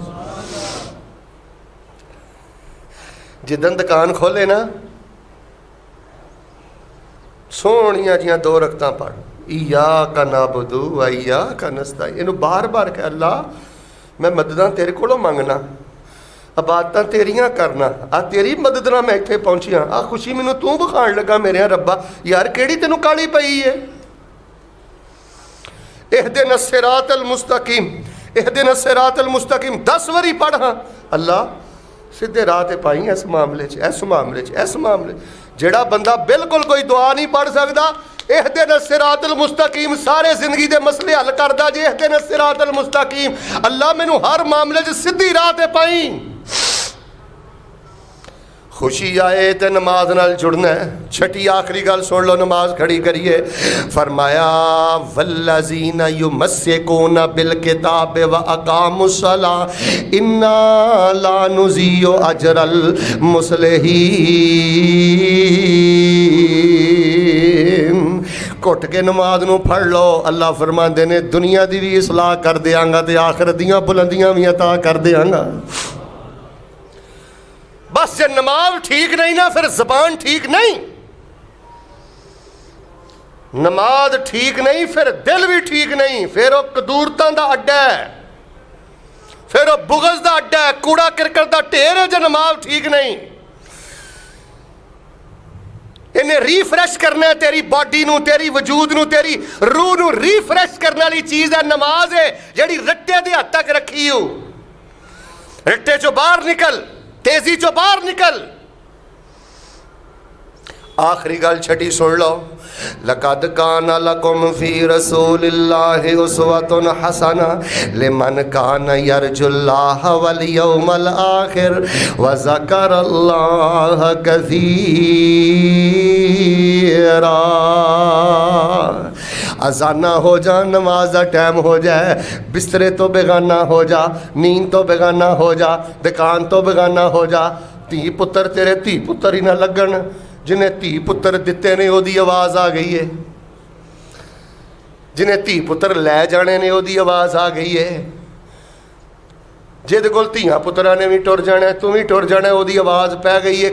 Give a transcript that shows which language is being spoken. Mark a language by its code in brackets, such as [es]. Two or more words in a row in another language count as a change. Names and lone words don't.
[pa] جدن دکان کھولے نا، سوہنیا جیاں 2 رکعت پڑھ, [ar] إياك نعبد إياك نستعين, [pa] انوں بار بار کہہ اللہ میں مدداں تیرے کولوں منگنا، عبادتاں تیریاں کرنا، آ تیری مدد نال میں ایتھے پہنچی ہاں. آ خوشی مینوں توں وکھان لگا میرے ربا، یار کیہڑی تینوں کالی پئی ہے. [ar] اهدنا الصراط المستقيم، اهدنا الصراط المستقيم [pa] 10 واری پڑھ ہاں. اللہ سیدھے راہ تے پائی اس معاملے چ، اس معاملے چ، اس معاملے. جیہڑا بندہ بالکل کوئی دعا نہیں پڑھ سکتا, [ar] اهدنا الصراط المستقيم [pa] سارے زندگی دے مسلے حل کردا جے. [ar] اهدنا الصراط المستقيم, [pa] اللہ مینوں ہر معاملے چ سیدھی راہ تے پائی. خوشی آئے تو نماز نال جڑنا ہے۔ چھٹی آخری گل سن لو، نماز کھڑی کریے. [ar] فرمایا والذين يمسكون بالكتاب وأقاموا الصلاة إنا لا نضيع أجر المصلحين. [pa] گھٹ کے نماز نوں پڑھ لو. اللہ فرماتے نے دنیا کی بھی اصلاح کر دینگا تو آخرت دیاں بلندیاں بھی عطا کر دینگا. بس جے نماز ٹھیک نہیں نا فیر زبان ٹھیک نہیں، نماز ٹھیک نہیں فیر دل بھی ٹھیک نہیں، فیر او کدورتاں دا اڈا ہے، فیر او بغض دا اڈا ہے، کوڑا کرکٹ دا ڈھیر ہے. جو نماز ٹھیک نہیں، انہیں ریفریش کرنا ہے تیری باڈی نوں، تیری وجود نوں، تیری روح نوں ریفریش کرنے والی چیز ہے نماز ہے، جیہڑی رٹے دے حد تک رکھی ہو. رٹے چوں باہر نکل، تیزی چوں باہر نکل. آخری گل چھٹی سن لو. [ar] لقد كان لكم في رسول الله أسوة حسنة لمن كان يرجو الله واليوم الآخر وذكر الله كثيرا. [pa] اذانا ہو جا، نماز کا ٹائم ہو جائے، بسترے تو بیگانہ ہو جا، نیند تو بیگانہ ہو جا، دکان تو بیگانہ ہو جا. دھی پتر تیرے دھی پتر ہی نا لگن، جنہیں دھی پتر دتے نے اودی آواز آ گئی ہے، جنہیں دھی پتر لے جانے نے اودی آواز آ گئی ہے. جد کول دھیاں پترا نے بھی ٹر جانا، تو بھی ٹر جانا، اودی آواز پے گئی ہے.